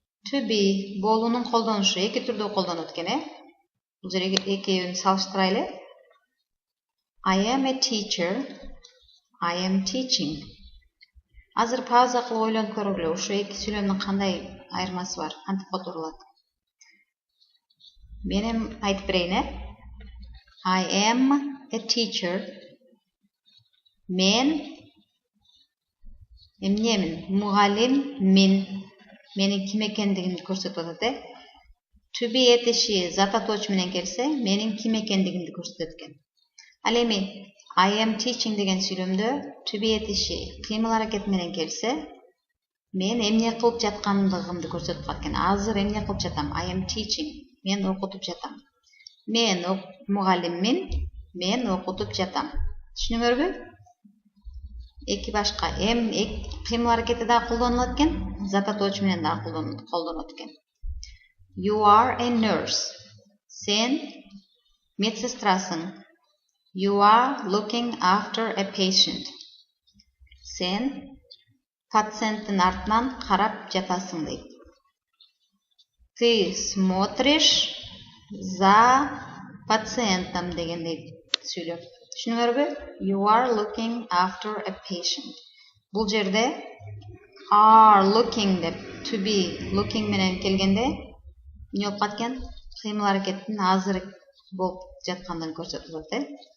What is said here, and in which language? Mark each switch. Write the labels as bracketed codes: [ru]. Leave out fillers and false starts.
[ky] To be болуунун колдонушу эки түрдүү колдонот экен, Бул жерге экеуүн салыштырайлы. [en] I am a teacher. I am teaching. [ky] Азыр пауза кылып ойлонуп көргүлө. Ушу эки сүйлөмдүн кандай айырмасы бар? Кантип которулат? Мен айтып берейин, I am a teacher. Мен эмнемин? Мугалиммин. Менин ким экендигимди көрсөтүп атат, To be этиши зататоч менен келсе, менин ким экендигимди көрсөтөт экен. Ал эми I am teaching деген сүйлөмдө to be этиши кыймыл аракет менен келсе, мен эмне кылып жаткандыгымды көрсөтүп калат экен. Азыр эмне кылып жатам? I am teaching. Мен окутуп жатам. Мен мугалиммин. Мен окутуп жатам. Түшүнүңөрбү? Эки башка кыймыл аракети да колдонулат экен, зататоч менен да колдонот экен. [en] You are a nurse. [ky] Sen медсестрасың. [en] You are looking after a patient. [ky] Sen пациенттин артынан карап жатасың дейт. [ru] Ты смотришь за пациентом дегендей сүйлөп. [ky] Түшүнүңөрбү? [en] You are looking after a patient. [ky] Бул жерде are looking деп to be looking менен келгенде эмне болуп калат? Кыймыл аракеттин азыр болуп жаткандыгын көрсөтүп атат.